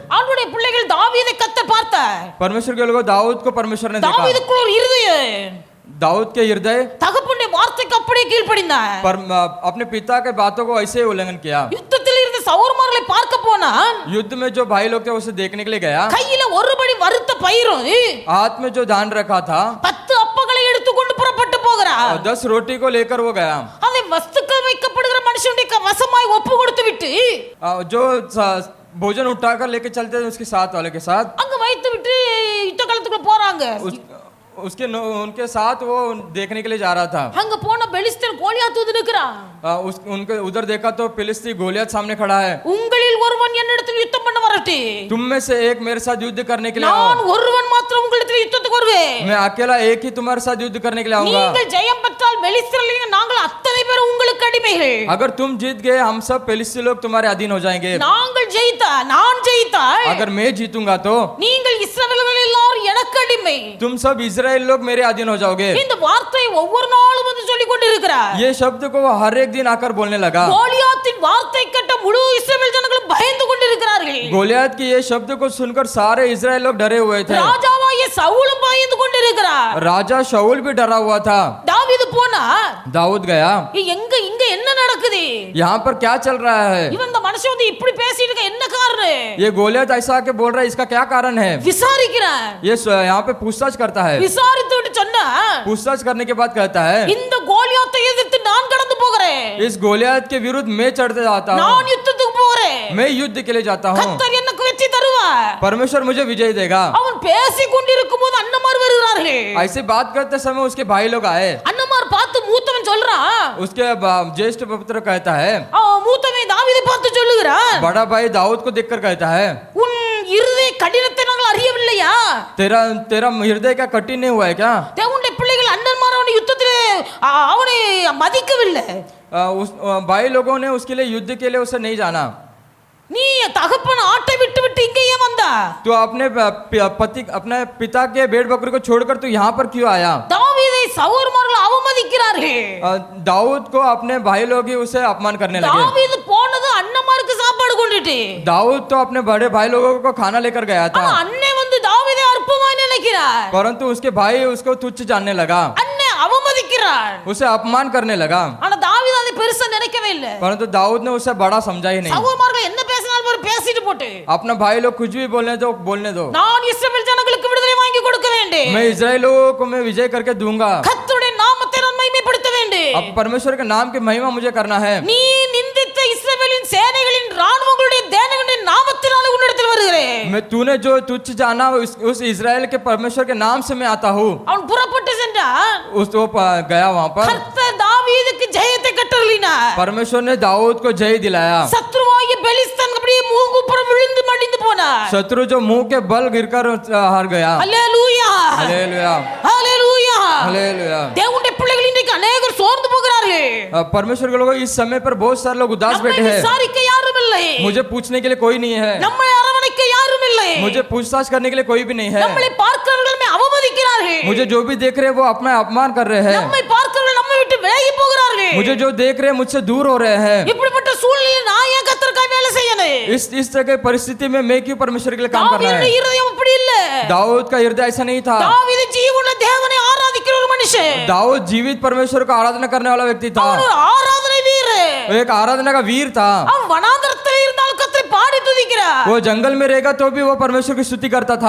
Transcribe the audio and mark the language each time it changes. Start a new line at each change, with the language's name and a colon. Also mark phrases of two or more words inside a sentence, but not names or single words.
Tamil: ஆண்டவருடைய பிள்ளைகள் தாவீதை கர்த்தர் பார்த்தார்.
Hindi: परमेश्वर के लोगों दाऊद को परमेश्वर ने देखा.
Tamil: தாவீதுக்குள்ள ஒரு இருதயம்,
Hindi: दाऊद के हृदय
Tamil: தகப்பனுடைய வார்த்தைக்கு அப்படியே கீழ்ப்படிந்தார்.
Hindi: अपने पिता के बातों को ऐसे ही उल्लंघन किया.
Tamil: யுத்தத்தில் இருந்த சௌர்மார்களை பார்க்க போனா
Hindi: युद्ध में जो भाई लोग थे उसे देखने के लिए गया.
Tamil: கையில ஒருபடி வறுத்த பயிரும்
Hindi: हाथ में जो धान रखा था
Tamil: 10 அப்பங்களை எடுத்துக்கொண்டு புறப்பட்டு போகிறார்.
Hindi: 10 रोटी को लेकर वो गया.
Tamil: அதை வஸ்துக்கள் வைக்கப்படுகிற மனுஷனுடைய வசமாய் ஒப்பு கொடுத்து விட்டு
Hindi: जो भोजन उठाकर लेके चलते थे उसके साथ वाले के साथ
Tamil: அங்க வைத்து விட்டு யுத்த களத்துக்குள்ள போறாங்க.
Hindi: उनके साथ वो देखने के लिए जा रहा था.
Tamil: அங்க போன பெலிஸ்தன் கோலியாத் வந்து நிக்கிறான்.
Hindi: उनके उधर देखा तो फिलिस्ती गोलियत सामने खड़ा है.
Tamil: உங்களில் ஒருவன் என்னிடத்தில் யுத்தம் பண்ண வரட்டு.
Hindi: तुम में से एक मेरे साथ युद्ध करने के लिए आओ.
Tamil: நான் ஒருவன் மாத்திரம் உங்களிடத்தில் யுத்தத்துக்கு வருவேன்.
Hindi: मैं अकेला एक ही तुम्हारे साथ युद्ध करने के लिए आऊंगा.
Tamil: நீங்கள் ஜெயம் பெற்றால் பெலிஸ்தர்கள் நாங்கள் அத்தனை பேர் உங்களுக்கு அடிமைகள்.
Hindi: अगर तुम जीत गए हम सब फिलिस्ती लोग तुम्हारे अधीन हो जाएंगे.
Tamil: நாங்கள் ஜெயித்தா நான் ஜெயித்தால்
Hindi: अगर मैं जीतूंगा तो
Tamil: நீங்கள் இஸ்ரவேலர்கள் எல்லாரும் எனக்கு அடிமை.
Hindi: तुम सब इजराइल लोग मेरे अधीन हो जाओगे.
Tamil: இந்த வார்த்தை ஒவ்வொரு நாளும் வந்து சொல்லிக் கொண்டிருக்கிறார்.
Hindi: ये शब्द को वो हर एक दिन आकर बोलने लगा.
Tamil: கோலியாத்தின் வார்த்தை கேட்ட முழு இஸ்ரவேல் ஜனங்களும் பயந்து கொண்டிருக்கிறார்கள்.
Hindi: गोलियत की ये शब्द को सुनकर सारे इजराइल लोग डरे हुए थे.
Tamil: ராஜாவாகிய சவுலும் பயந்து கொண்டிருக்கிறார்.
Hindi: राजा शाऊल भी डरा हुआ था.
Tamil: தாவீது போனா
Hindi: दाऊद गया.
Tamil: எங்க இங்க என்ன நடக்குது?
Hindi: यहाँ पर क्या चल रहा है?
Tamil: இவன் இந்த மனுஷன் வந்து இப்படி பேசிட்டு இருக்க என்ன காரணம்?
Hindi: ये गोलियत ऐसा आके बोल रहा है, इसका क्या कारण है?
Tamil: விசாரிக்கிறான்.
Hindi: ये यहाँ पे पूछताछ करता है.
Tamil: விசாரித்து விட்டு சொன்னா
Hindi: पूछताछ करने के बाद कहता है
Tamil: இந்த கோலியாத்தை எதிர்த்து நான் கடந்து போகிறேன்.
Hindi: इस गोलियत के विरुद्ध मैं चढ़ते जाता हूँ.
Tamil: நான் யுத்தத்துக்கு போறேன்.
Hindi: मैं युद्ध के लिए जाता हूँ.
Tamil: கர்த்தர் எனக்கு வெற்றி தருவார்.
Hindi: परमेश्वर मुझे विजय देगा.
Tamil: அவன் பேசிக் கொண்டிருக்கும் போது அண்ணமார் வருகிறார்கள்.
Hindi: ऐसे बात करते समय उसके भाई लोग आए.
Tamil: அண்ணமார் பார்த்து மூத்தவன் சொல்றான்.
Hindi: उसके ज्येष्ठ पुत्र कहता है,
Tamil: மூத்தவன் தாவீதை பார்த்து சொல்லுகிறான்,
Hindi: बड़ा भाई दाऊद को देखकर कहता है,
Tamil: உன் இருதய கடினத்தை நாங்கள் அறியவில்லையா?
Hindi: तेरा हृदय क्या कठिन नहीं हुआ है क्या?
Tamil: தேவனுடைய பிள்ளைகள் அண்ணன்மார் அவனை யுத்தத்திலே அவனை மதிக்கவில்லை.
Hindi: उस भाई लोगों ने उसके लिए युद्ध के लिए उसे नहीं जाना.
Tamil: நீ தகப்பன் ஆட்டை விட்டு விட்டு இங்கே ஏன் வந்தா?
Hindi: तो अपने पिता के भेड़ बकरी को छोड़कर तू यहाँ पर क्यों आया?
Tamil: தாவீதை சகோதரர்கள் அவமதிக்கிறார்கள்.
Hindi: दाऊद को अपने भाई लोग ही उसे अपमान करने लगे.
Tamil: தாவீது போனது அண்ணன்மாருக்கு சாப்பாடு கொண்டுட்டு.
Hindi: दाऊद तो अपने बड़े भाई लोगों को खाना लेकर गया
Tamil: ஆனா
Hindi: था,
Tamil: அண்ணே வந்து தாவீதை அற்பமாய் நினைக்கிறார்.
Hindi: परंतु उसके भाई उसको तुच्छ जानने लगा,
Tamil: அண்ணே அவமதிக்கிறார்.
Hindi: उसे अपमान करने लगा.
Tamil: ஆனா தாவீது அதை பெருசா நினைக்கவே இல்லை.
Hindi: परंतु दाऊद ने उसे बड़ा समझा ही नहीं.
Tamil: சகோதரர்கள் என்ன பேசினாலும் ஒரு பேசிட்டு போட்டு
Hindi: अपना भाई लोग कुछ भी बोलने दो.
Tamil: நான் இஸ்ரவேல் ஜனங்களுக்கு விடுதலை வாங்கி கொடுக்க வேண்டும்.
Hindi: मैं इजराइलों को मैं विजय करके दूंगा.
Tamil: கர்த்தருடைய நாமத்தை நான் மகிமைப்படுத்த வேண்டும்.
Hindi: अब परमेश्वर के नाम की महिमा मुझे करना है.
Tamil: நீ நிந்தித்த இஸ்ரவேலின் சேனைகளின் ராணுவங்களுடைய தேவனுடைய நாமத்தினாலே உன்னிடத்தில் வருகிறேன்.
Hindi: मैं तूने जो तुच्छ जाना उस इजराइल के परमेश्वर के नाम से मैं आता हूँ.
Tamil: அவன் புறப்பட்டு சென்றான்.
Hindi: गया वहाँ पर.
Tamil: கர்த்தர் தாவீதுக்கு ஜெயத்தை கட்டளையிட்டார்.
Hindi: परमेश्वर ने दाऊद को जय दिलाया.
Tamil: சத்ருவாகிய பெலிஸ்தன் அப்படியே மூங்குப்புறம் விழுந்து மடிந்து போனார்.
Hindi: शत्रु जो मुंह के बल गिरकर हार गया.
Tamil: அல்லேலூயா
Hindi: हालेलुया
Tamil: அல்லேலூயா.
Hindi: हालेलुया.
Tamil: தேவனுடைய பிள்ளைகள் இன்றைக்கு अनेகர் சோர்ந்து போகிறார்கள்.
Hindi: परमेश्वर के लोगों इस समय पर बहुत सारे लोग उदास
Tamil: நம்மை
Hindi: बैठे हैं.
Tamil: விசாரிக்க யாரும் இல்லை.
Hindi: मुझे पूछने के लिए कोई नहीं है.
Tamil: நம்மை அரவணைக்க யாரும் இல்லை.
Hindi: मुझे पूछताछ करने के लिए कोई भी नहीं है.
Tamil: நம்மை பார்க்கிறவர்கள் அவமதிக்கிறார்கள்.
Hindi: मुझे जो भी देख रहे हैं वो अपना अपमान कर रहे हैं.
Tamil: நம்மை பார்க்கிறவர்கள் நம்மை விட்டு விலகி போகிறார்கள்.
Hindi: मुझे जो देख रहे हैं मुझसे दूर हो रहे हैं.
Tamil: இப்படிப்பட்ட சூழ்நிலையில் நான் ஏன் கர்த்தருக்காக வேலை செய்யணும்?
Hindi: इस तरह की परिस्थिति में मैं क्यों परमेश्वर के लिए काम करना
Tamil: தாவீதுடைய
Hindi: है?
Tamil: இருதயம் அப்படி இல்ல.
Hindi: दाऊद का हृदय ऐसा नहीं था.
Tamil: தாவீது ஜீவனுள்ள தேவனை ஆராதிக்கிற ஒரு மனுஷன்.
Hindi: दाऊद जीवित परमेश्वर को आराधना करने वाला व्यक्ति था.
Tamil: அவன் ஒரு ஆராதனை வீரன்.
Hindi: वो एक आराधना का वीर था.
Tamil: அவன் வனாந்தரத்தில் இருந்தால் கர்த்தரை பாடி துதிக்கிறார்.
Hindi: वो जंगल में रहेगा तो भी वो परमेश्वर की स्तुति करता था.